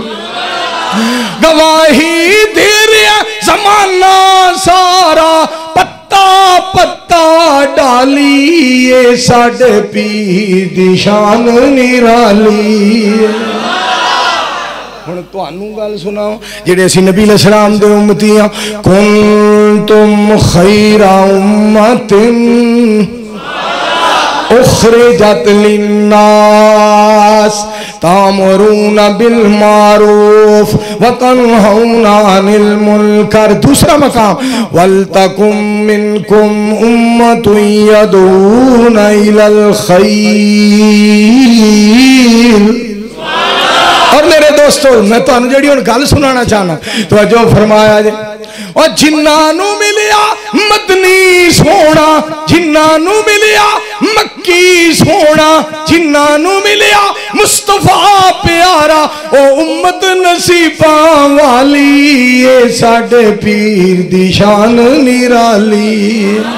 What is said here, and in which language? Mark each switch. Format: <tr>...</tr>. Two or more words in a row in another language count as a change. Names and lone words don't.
<pa>گواہی دے رہا زمانہ سارا، پتا پتا ڈالی، یہ ساڈے پیر دی شان نرالی. ہن تہانوں گل سناؤ جیہڑے اسیں نبی علیہ السلام دے امتی ہاں,</pa> <ar>كنتم خير أمة أخرجت للناس تأمرون بالمعروف وتنهون عن المنكر.</ar> <pa>دوسرا مقام</pa> <ar>ولتكن منكم أمة يدعون إلى الخير.</ar> <pa>اور میرے دوستوں میں تہانوں جیہڑی ہن گل سنانا چاہنا، تو جو فرمایا جے اور جنہاں نوں ملیا مدنی سوہنا، جنہاں نوں ملیا مکی سوہنا، جنہاں نوں ملیا مصطفیٰ پیارا، او امت نصیباں والی، یہ ساڈے پیر دی شان نرالی.</pa>